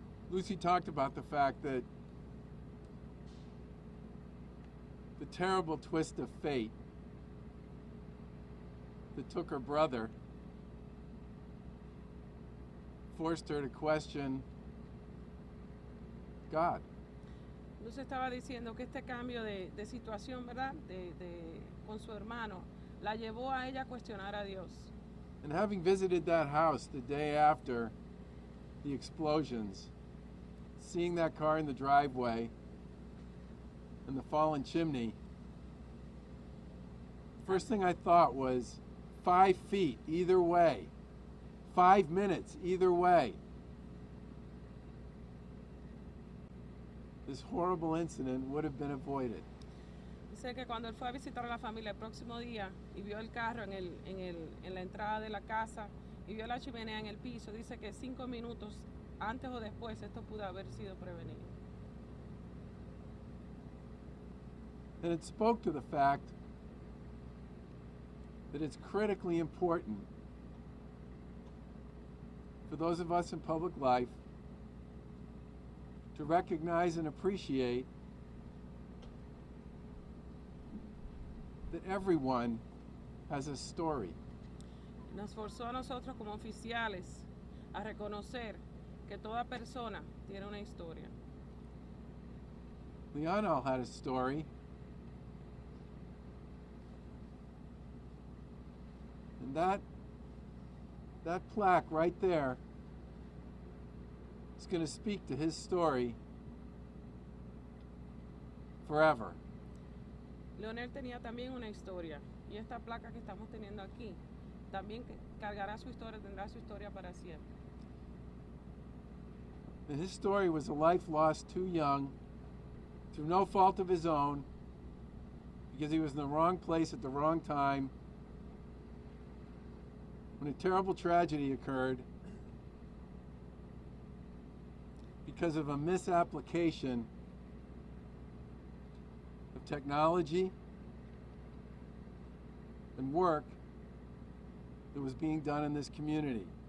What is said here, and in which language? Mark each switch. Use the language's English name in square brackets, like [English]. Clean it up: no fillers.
[English] Lucy talked about the fact that the terrible twist of fate that took her brother forced her to question God. [Spanish] Lucy estaba diciendo que este cambio de situación, ¿verdad?, con su hermano, la llevó a ella a cuestionar a Dios. [English] And having visited that house the day after the explosions, seeing that car in the driveway and the fallen chimney, first thing I thought was 5 feet either way, 5 minutes either way. This horrible incident would have been avoided. [Spanish] Dice que cuando él fue a visitar a la familia el próximo día y vio el carro en la entrada de la casa y vio la chimenea en el piso, dice que 5 minutos antes o después esto pudo haber sido prevenido. [English] And it spoke to the fact that it's critically important for those of us in public life to recognize and appreciate that everyone has a story. [Spanish] Nos forzó a nosotros como oficiales a reconocer que toda persona tiene una historia. [English] Leonel had a story. And that plaque right there is going to speak to his story forever. [Spanish] Leonel tenía también una historia y esta placa que estamos teniendo aquí también cargará su historia, tendrá su historia para siempre. [English] And his story was a life lost too young, through no fault of his own, because he was in the wrong place at the wrong time, when a terrible tragedy occurred because of a misapplication of technology and work that was being done in this community.